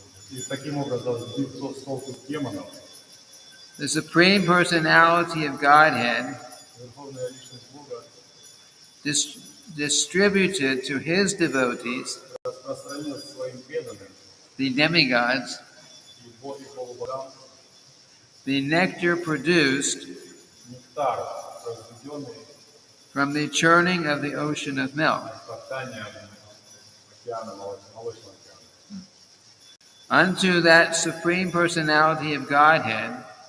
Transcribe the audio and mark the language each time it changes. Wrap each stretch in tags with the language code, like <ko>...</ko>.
<ru>и таким образом сбив с толку демонов,</ru> <en>the Supreme Personality of Godhead</en> <ru>Верховная Личность Бога</ru> <en>distributed to his devotees,</en> <ru>распространил своим преданным</ru> <en>the demigods,</en> <ru>и полубогам</ru> <en>the nectar produced</en> <ru>нектар, произведенный</ru> <en>from the churning of the ocean of milk.</en> <ru>фактанием океана, молочного океана.</ru> <en>Unto that Supreme Personality of Godhead,</en>